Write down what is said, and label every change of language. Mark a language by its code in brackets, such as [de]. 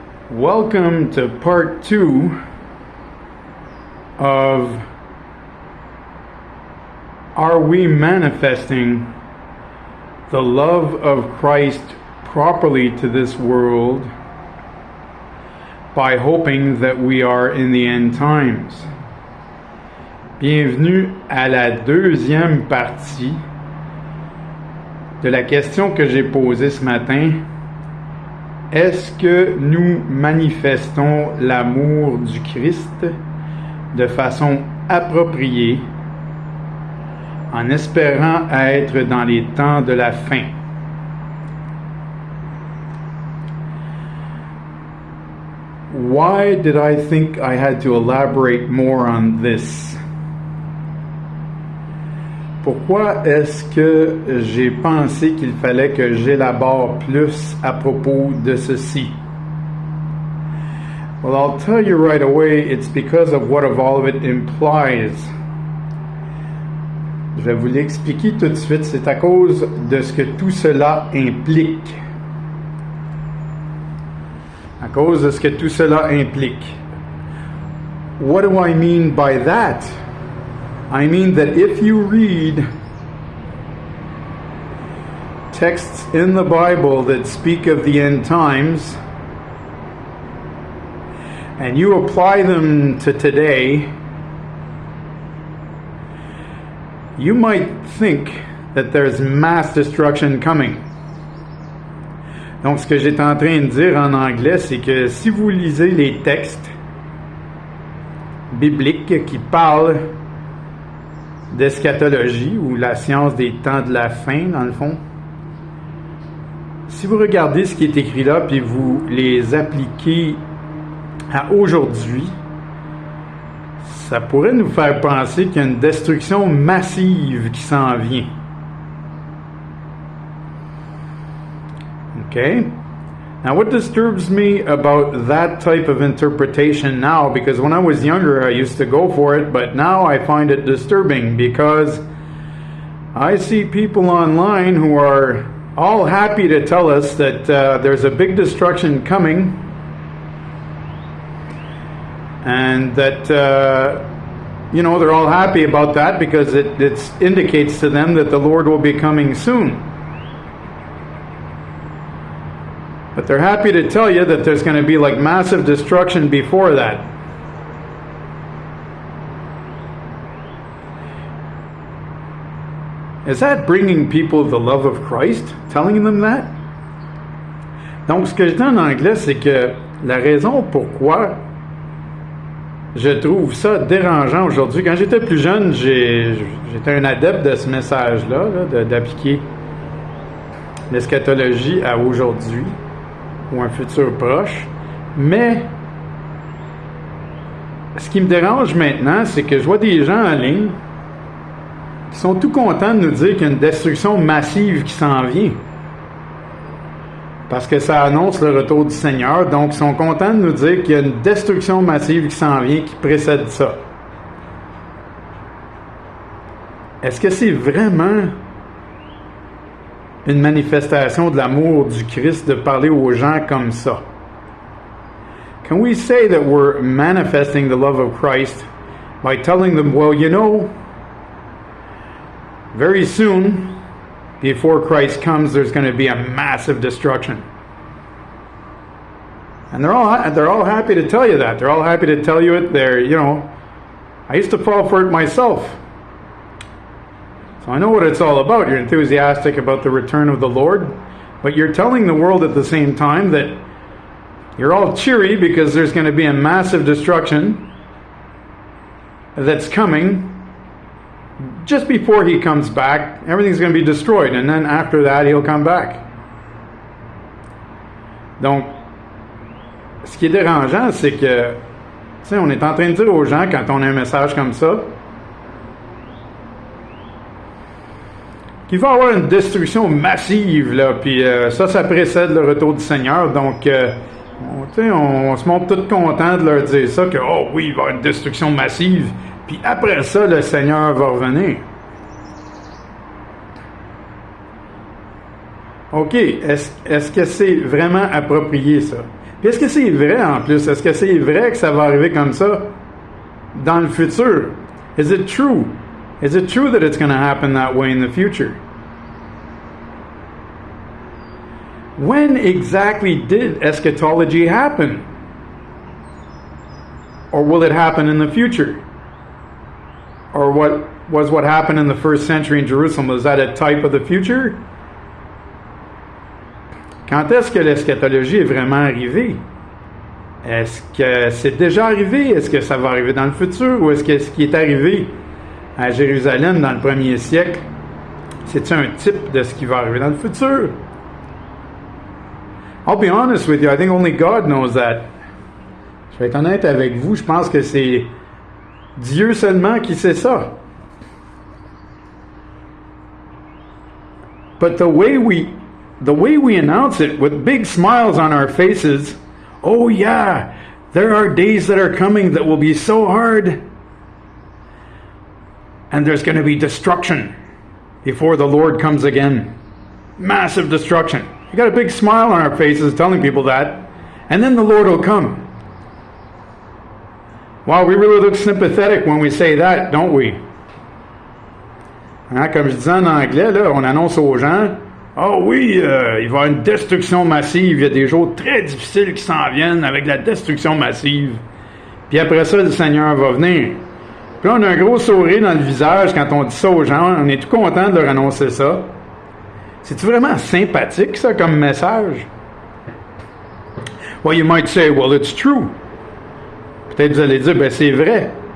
[en] Welcome to part 2 of Are We Manifesting the Love of Christ Properly to this World by Hoping that We Are in the End Times? [fr] Bienvenue à la deuxième partie de la question que j'ai posée ce matin. Est-ce que nous manifestons l'amour du Christ de façon appropriée en espérant être dans les temps de la fin? [en] Why did I think I had to elaborate more on this? [fr] Pourquoi est-ce que j'ai pensé qu'il fallait que j'élabore plus à propos de ceci? [en] Well, I'll tell you right away, it's because of what all of it implies. [fr] Je vais vous l'expliquer tout de suite, c'est à cause de ce que tout cela implique. À cause de ce que tout cela implique. [en] What do I mean by that? I mean that if you read texts in the Bible that speak of the end times and you apply them to today, you might think that there's mass destruction coming. [fr] Donc, ce que j'étais en train de dire en anglais, c'est que si vous lisez les textes bibliques qui parlent d'eschatologie ou la science des temps de la fin, dans le fond, si vous regardez ce qui est écrit là, puis vous les appliquez à aujourd'hui, ça pourrait nous faire penser qu'il y a une destruction massive qui s'en vient. [en] Okay? Now, what disturbs me about that type of interpretation now, because when I was younger, I used to go for it, but now I find it disturbing because I see people online who are all happy to tell us that there's a big destruction coming and that, they're all happy about that because it indicates to them that the Lord will be coming soon. But they're happy to tell you that there's going to be like massive destruction before that. Is that bringing people the love of Christ? Telling them that? [fr] Donc, ce que je dis en anglais, c'est que la raison pourquoi je trouve ça dérangeant aujourd'hui, quand j'étais plus jeune, j'étais un adepte de ce message-là, d'appliquer l'eschatologie à aujourd'hui, ou un futur proche, mais ce qui me dérange maintenant, c'est que je vois des gens en ligne qui sont tout contents de nous dire qu'il y a une destruction massive qui s'en vient. Parce que ça annonce le retour du Seigneur, donc ils sont contents de nous dire qu'il y a une destruction massive qui s'en vient, qui précède ça. Est-ce que c'est vraiment une manifestation de l'amour du Christ de parler aux gens comme ça? [en] Can we say that we're manifesting the love of Christ by telling them, well, very soon, before Christ comes, there's going to be a massive destruction. And they're all happy to tell you that. They're all happy to tell you it. I used to fall for it myself. So I know what it's all about. You're enthusiastic about the return of the Lord, but you're telling the world at the same time that you're all cheery because there's going to be a massive destruction that's coming. Just before he comes back, everything's going to be destroyed, and then after that, he'll come back. [fr] Donc, ce qui est dérangeant, c'est que, on est en train de dire aux gens, quand on a un message comme ça, qu'il va y avoir une destruction massive, là, puis ça précède le retour du Seigneur, donc, on se montre tout content de leur dire ça, que, oh oui, il va y avoir une destruction massive, puis après ça, le Seigneur va revenir. OK, est-ce que c'est vraiment approprié, ça? Puis est-ce que c'est vrai, en plus? Est-ce que c'est vrai que ça va arriver comme ça dans le futur? [en] Is it true? Is it true that it's going to happen that way in the future? When exactly did eschatology happen? Or will it happen in the future? Or what happened in the first century in Jerusalem? Was that a type of the future? [fr] Quand est-ce que l'eschatologie est vraiment arrivée? Est-ce que c'est déjà arrivé? Est-ce que ça va arriver dans le futur? Ou est-ce que ce qui est arrivé à Jérusalem dans le 1er siècle, c'est un type de ce qui va arriver dans le futur? [en] I'll be honest with you, I think only God knows that. [fr] Je vais être honnête avec vous, je pense que c'est Dieu seulement qui sait ça. [en] But the way we announce it with big smiles on our faces, oh yeah, there are days that are coming that will be so hard. And there's going to be destruction before the Lord comes again. Massive destruction. We got a big smile on our faces telling people that. And then the Lord will come. Wow, we really look sympathetic when we say that, don't we? [fr] Hein, comme je disais en anglais, là, on annonce aux gens, oh oui, il va y avoir une destruction massive, il y a des jours très difficiles qui s'en viennent avec la destruction massive. Puis après ça, le Seigneur va venir. Puis là, on a un gros sourire dans le visage quand on dit ça aux gens, on est tout content de leur annoncer ça. C'est-tu vraiment sympathique, ça, comme message? [en] Well, you might say, well, it's true. [fr] Peut-être vous allez dire, ben c'est vrai.